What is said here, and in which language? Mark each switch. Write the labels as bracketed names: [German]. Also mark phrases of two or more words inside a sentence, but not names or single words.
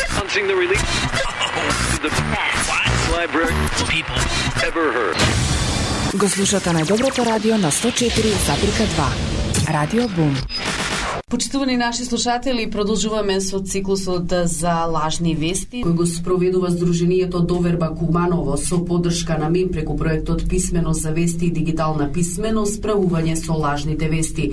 [English] announcing the release of the best library people ever heard. [Macedonian] Го слушате најдоброто радио на 104,2. Радио Бум. Почитувани наши слушатели, продолжуваме со циклусот за лажни вести, кој го спроведува Сдруженијето Доверба Куманово со поддршка на МИМ преку проектот Писменост за вести и дигитална писменост, справување со лажните вести.